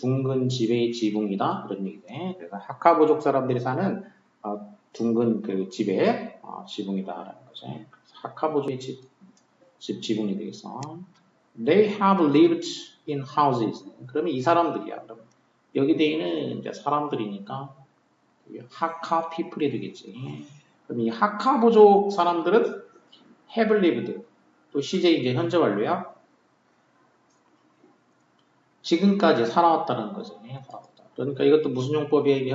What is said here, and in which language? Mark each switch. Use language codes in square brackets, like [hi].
[ko] 둥근 집의 지붕이다. 그런 얘기네. 그래서 하카 부족 사람들이 사는 둥근 그 집의 지붕이다라는 거지. 하카 부족의 지붕이 되겠어. [en] They have lived in houses. [ko] 그러면 이 사람들이야. 그럼 여기 대에는 이제 사람들이니까 하카 people이 되겠지. 그럼 이 하카 부족 사람들은 have lived. 또 시제 이제 현재 완료야. 지금까지 살아왔다는 거지. 살아왔다. 그러니까 이것도 무슨 용법이야?